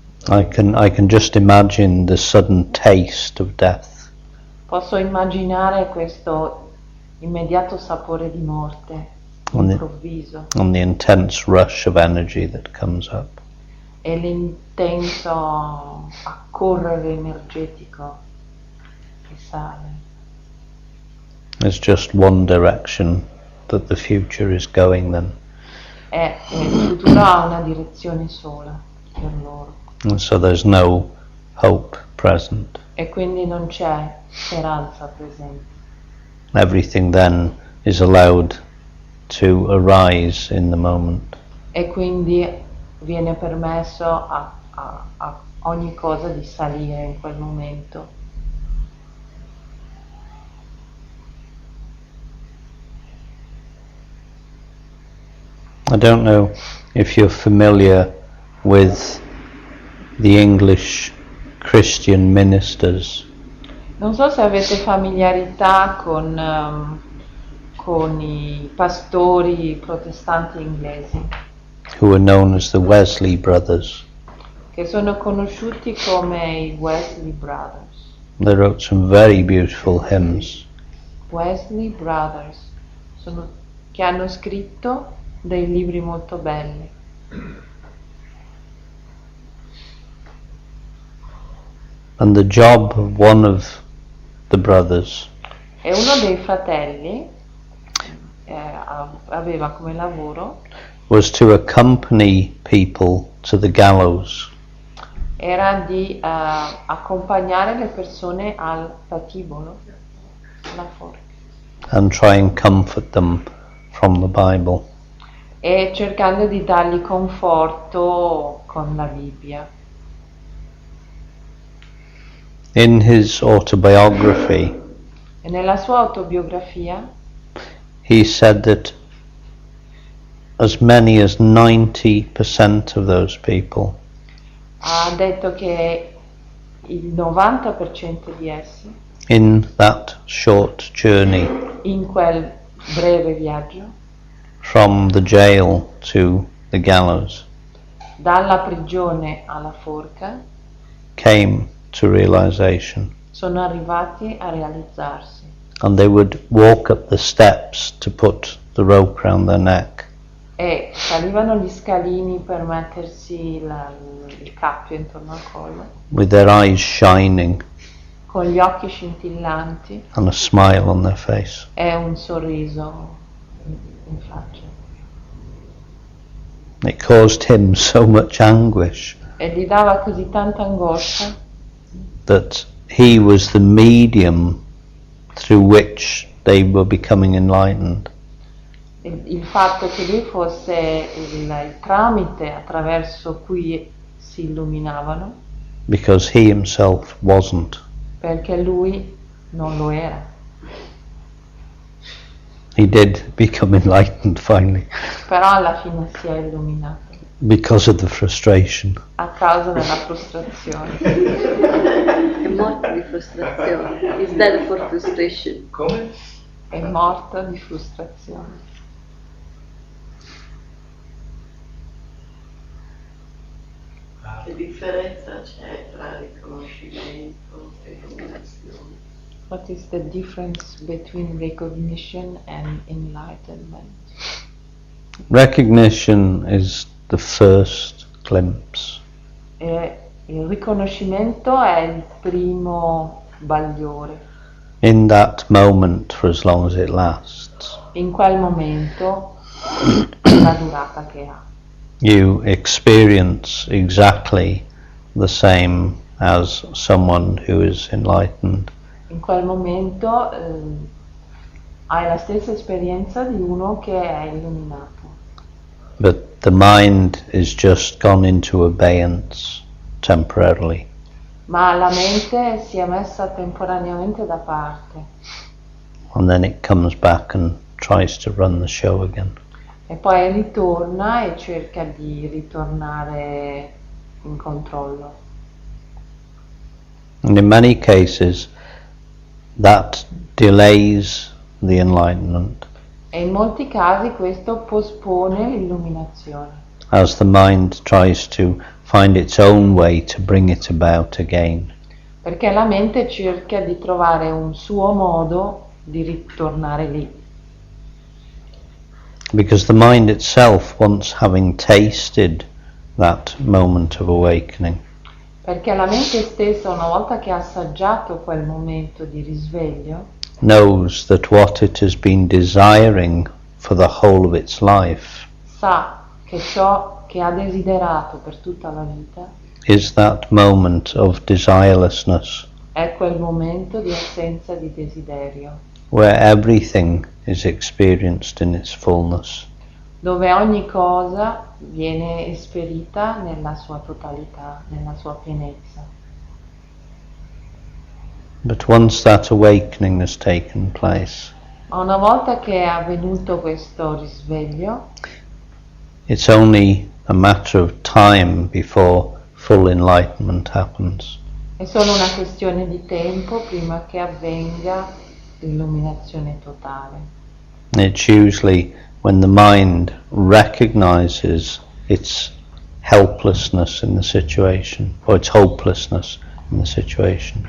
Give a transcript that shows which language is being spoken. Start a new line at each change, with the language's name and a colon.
English: I can just imagine the sudden taste of death.
Italian: posso immaginare questo immediato sapore di morte,
English: On the-
Italian: improvviso,
English: and the intense rush of energy that comes up.
Italian: e l'intenso accorrere energetico che sale.
English: There's just one direction that the future is going then.
Italian: E il futuro ha una direzione sola per loro.
English: And so there's no hope present.
Italian: E quindi non c'è speranza presente.
English: Everything then is allowed to arise in the moment.
Italian: E quindi viene permesso a ogni cosa di salire in quel momento.
English: I don't know if you're familiar with the English Christian ministers
Italian: Non so se avete familiarità con i pastori protestanti inglesi,
English: who are known as the Wesley brothers.
Italian: che sono conosciuti come i Wesley Brothers.
English: They wrote some very beautiful hymns.
Italian: Wesley Brothers, che hanno scritto dei libri molto belli.
English: And the job of one of the brothers
Italian: E uno dei fratelli aveva come lavoro
English: was to accompany people to the gallows.
Italian: era di accompagnare le persone al patibolo, la forca
English: and try and comfort them from the Bible.
Italian: e cercando di dargli conforto con la Bibbia.
English: In his autobiography,
Italian: E nella sua autobiografia
English: he said that as many as 90% of those people
Italian: ha detto che il 90% di essi
English: in that short journey
Italian: in quel breve viaggio
English: from the jail to the gallows
Italian: dalla prigione alla forca
English: came to realization,
Italian: sono arrivati a realizzarsi
English: and they would walk up the steps to put the rope around their neck,
Italian: e salivano gli scalini per mettersi il cappio intorno al collo
English: with their eyes shining
Italian: con gli occhi scintillanti
English: and a smile on their face.
Italian: e un sorriso in faccia.
English: It caused him so much anguish
Italian: E gli dava così tanta angoscia
English: that he was the medium through which they were becoming enlightened.
Italian: il fatto che lui fosse il tramite attraverso cui si illuminavano,
English: Because he himself wasn't.
Italian: perché lui non lo era.
English: He did become enlightened finally
Italian: Però alla fine si è illuminato
English: because of the frustration.
Italian: a causa della frustrazione. È morto di frustrazione.
English: Is dead for frustration.
Italian: Come? È morto di frustrazione. Che differenza c'è tra riconoscimento e illuminazione?
English: What is the difference between recognition and enlightenment? Recognition is the first glimpse.
Italian: Il riconoscimento è il primo bagliore.
English: In that moment, for as long as it lasts,
Italian: In quel momento, la durata che ha.
English: you experience exactly the same as someone who is enlightened.
Italian: In quel momento hai la stessa esperienza di uno che è illuminato.
English: But the mind is just gone into abeyance temporarily.
Italian: Ma la mente si è messa temporaneamente da parte
English: And then it comes back and tries to run the show again.
Italian: e poi ritorna e cerca di ritornare in controllo.
English: And in many cases, that delays the enlightenment
Italian: E in molti casi questo pospone l'illuminazione,
English: as the mind tries to find its own way to bring it about again.
Italian: perché la mente cerca di trovare un suo modo di ritornare lì.
English: Because the mind itself, once having tasted that moment of awakening,
Italian: Perché la mente stessa, una volta che ha assaggiato quel momento di risveglio,
English: knows that what it has been desiring for the whole of its life
Italian: sa che ciò che ha desiderato per tutta la vita
English: is that moment of desirelessness,
Italian: è quel momento di assenza di desiderio,
English: where everything is experienced in its fullness.
Italian: dove ogni cosa viene esperita nella sua totalità, nella sua pienezza.
English: But once that awakening has taken place,
Italian: Ma una volta che è avvenuto questo risveglio,
English: it's only a matter of time before full enlightenment happens.
Italian: è solo una questione di tempo prima che avvenga l'illuminazione totale.
English: It's usually when the mind recognizes its helplessness in the situation, or its hopelessness in the situation.